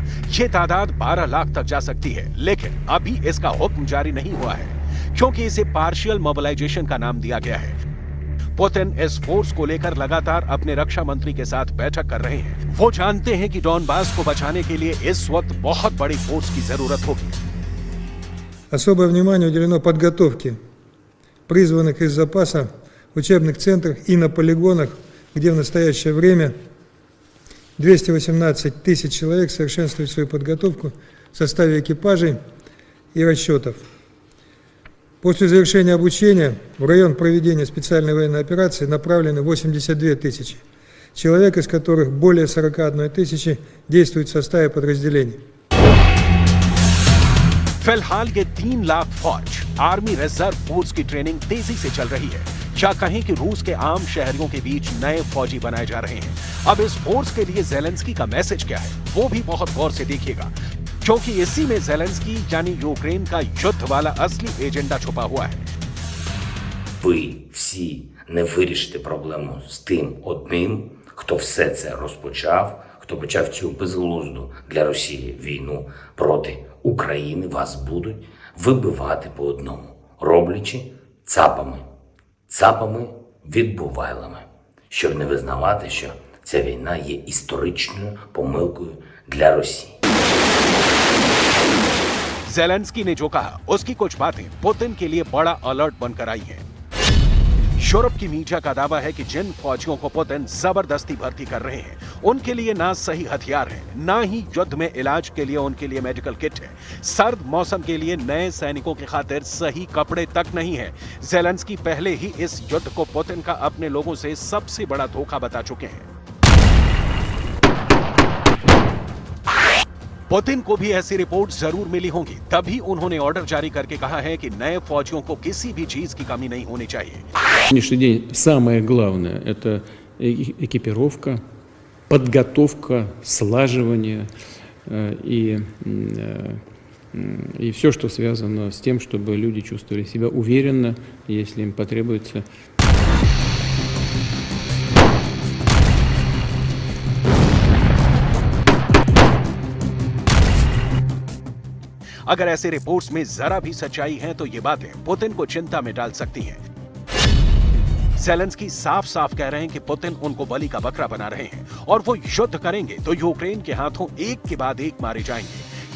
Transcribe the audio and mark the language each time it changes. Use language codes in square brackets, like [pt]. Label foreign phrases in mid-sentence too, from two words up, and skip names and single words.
[hi] ये तादाद 12 लाख तक जा सकती है, लेकिन अभी इसका हुक्म जारी नहीं हुआ है क्योंकि इसे [en] partial mobilization [hi] का नाम दिया गया है। पुतिन इस फोर्स को लेकर लगातार अपने रक्षा मंत्री के साथ बैठक कर रहे हैं। वो जानते हैं कि डॉनबास को बचाने के लिए इस वक्त बहुत बड़ी फोर्स की जरूरत होगी। [ru] Особое внимание уделено подготовке призванных из запаса в учебных центрах и на полигонах, где в настоящее время 218 тысяч человек совершенствуют свою подготовку в составе экипажей и расчетов. После завершения обучения в район проведения специальной военной операции направлены 82 тысячи человек, из которых более 41 тысячи действуют в составе подразделений. [hi] फिलहाल ये 3 लाख फौज [en] army reserve force [hi] की ट्रेनिंग तेजी से चल रही है। क्या कहें कि रूस के आम शहरियों के बीच नए फौजी बनाए जा रहे हैं। अब इस फोर्स के लिए ज़ेलेंस्की का मैसेज क्या है वो भी बहुत गौर से देखिएगा, क्योंकि इसी में ज़ेलेंस्की यानी यूक्रेन का युद्ध वाला असली एजेंडा छुपा हुआ है। [uk] Ви всі не вирішите проблему з тим одним, хто все це розпочав, хто почав цю безглузду для Росії війну проти України. Вас будуть вибивати по одному, роблячи цапами відбувайлами, щоб не визнавати, що ця війна є історичною помилкою для Росії. [hi] ज़ेलेंस्की ने जो कहा उसकी कुछ बातें पुतिन के लिए बड़ा अलर्ट बनकर आई हैं। यूरोप की मीडिया का दावा है कि जिन फौजियों को पुतिन जबरदस्ती भर्ती कर रहे हैं उनके लिए ना सही हथियार है, ना ही युद्ध में इलाज के लिए उनके लिए [en] medical kit [hi] है। सर्द मौसम के लिए नए सैनिकों की खातिर सही कपड़े तक नहीं है। ज़ेलेंस्की पहले ही इस युद्ध को पुतिन का अपने लोगों से सबसे बड़ा धोखा बता चुके हैं। पुतिन को भी ऐसी रिपोर्ट जरूर मिली होंगी, तभी उन्होंने ऑर्डर जारी करके कहा है कि नए फौजियों को किसी भी चीज की कमी नहीं होनी चाहिए। [ru] Сегодняшний день самое главное – это экипировка, подготовка, слаживание и все, что связано с тем, чтобы люди чувствовали себя уверенно, если им потребуется. [hi] अगर ऐसे रिपोर्ट्स में जरा भी सच्चाई है तो ये बातें पुतिन को चिंता में डाल सकती हैं। ज़ेलेंस्की साफ साफ कह रहे हैं कि पुतिन उनको बलि का बकरा बना रहे हैं और वो युद्ध करेंगे तो यूक्रेन के हाथों एक के बाद एक मारे जाएंगे।